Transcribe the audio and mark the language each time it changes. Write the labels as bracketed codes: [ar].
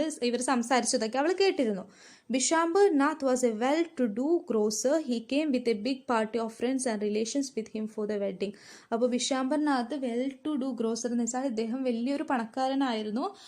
[ml] ഇവർ സംസാരിച്ചതൊക്കെ അവൾ കേട്ടിരുന്നു. [en] Bishambar Nath was a well-to-do grocer. He came with a big party of friends and relations with him for the wedding. [ml] അപ്പോൾ ബിഷാംബർ Nath [en] well to do grocer [ml] എന്ന് വെച്ചാൽ ഇദ്ദേഹം വലിയൊരു പണക്കാരനായിരുന്നു.